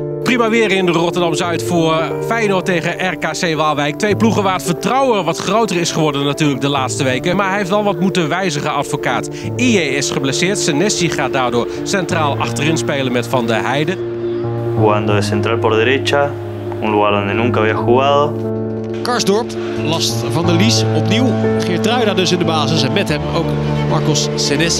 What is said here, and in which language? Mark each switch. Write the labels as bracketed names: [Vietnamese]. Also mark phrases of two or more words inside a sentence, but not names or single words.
[Dutch] Prima weer in Rotterdam-Zuid voor Feyenoord tegen RKC Waalwijk. Twee ploegen waar het vertrouwen wat groter is geworden natuurlijk de laatste weken. Maar hij heeft wel wat moeten wijzigen, advocaat. IE is geblesseerd. Senesi gaat daardoor centraal achterin spelen met Van der Heijden. [Spanish] Jugando de central por derecha, un lugar donde nunca había jugado. [Dutch] Karsdorp, last van de Lies, opnieuw. Geertruida dus in de basis en met hem ook Marcos Senesi.